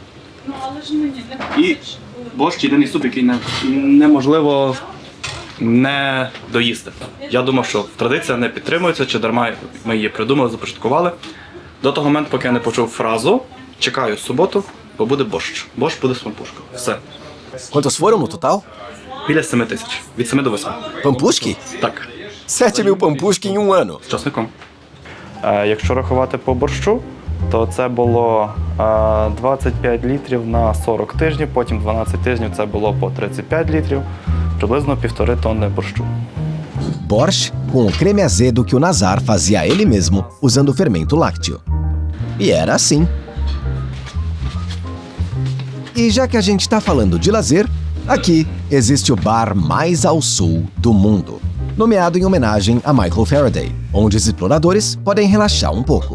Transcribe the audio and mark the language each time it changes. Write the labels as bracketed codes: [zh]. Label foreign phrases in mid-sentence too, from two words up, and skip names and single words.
[uk] І борщ єдиний суп, який неможливо не доїсти. Я думав, що традиція не підтримується, чи дарма ми її придумали, започаткували. До того моменту, поки я не почув фразу «чекаю суботу, бо буде борщ». Борщ буде з пампушкою. Все. [pt] Quantos foram no total? [uk] Біля 7 тисяч. Від 7 до 8. [pt] Pampushki? [uk] Так. [pt] 7.000 pampushki em um ano. [uk] З часником. Якщо рахувати по борщу, то це було 25 літрів на 40 тижнів, потім 12 тижнів це було по 35 літрів, приблизно 1,5 тонни борщу. [pt] Borsch com o creme azedo que o Nazar fazia ele mesmo, usando o fermento lácteo. E era assim. E já que a gente está falando de lazer, aqui existe o bar mais ao sul do mundo, nomeado em homenagem a Michael Faraday, onde os exploradores podem relaxar um pouco.